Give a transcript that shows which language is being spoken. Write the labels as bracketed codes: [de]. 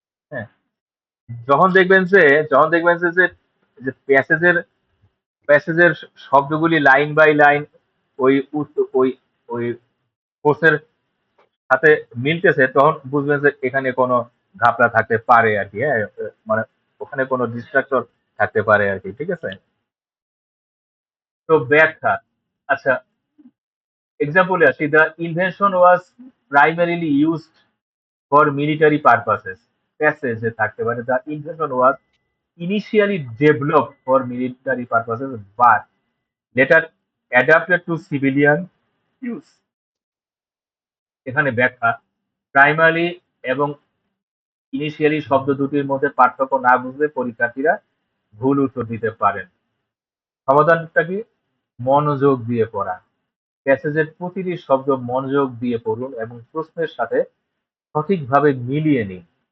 [bn] হ্যাঁ, যখন দেখবেন যে যখন দেখবেন যে যে যে প্যাসেজের প্যাসেজের শব্দগুলি লাইন বাই লাইন ওই ওই ওই কোর্সের সাথে মিলতেছে, তখন বুঝবেন যে এখানে কোনো ঘাপলা থাকতে পারে আর কি। হ্যাঁ, মানে ওখানে কোনো ডিস্ট্রাক্টর থাকতে পারে আর কি। ঠিক আছে, তো ব্যাখ্যা। আচ্ছা, এক্সাম্পলে আসি, [en] The invention was primarily used for military purposes. [bn] প্যাসেজে থাকতে পারে, [en] The invention was initially developed for military purposes but later adapted to civilian use। [bn] এখানে ব্যাখ্যা, প্রাইমারি এবং ইনিশিয়ালি শব্দ দুটির মধ্যে পার্থক্য না বুঝলে পরীক্ষার্থীরা ভুল উত্তর দিতে পারেন। সমাধানটা কি, মনোযোগ দিয়ে পড়া। প্যাসেজের প্রতিটি শব্দ মনোযোগ দিয়ে পড়ুন এবং প্রশ্নের সাথে সঠিকভাবে মিলিয়ে নিন।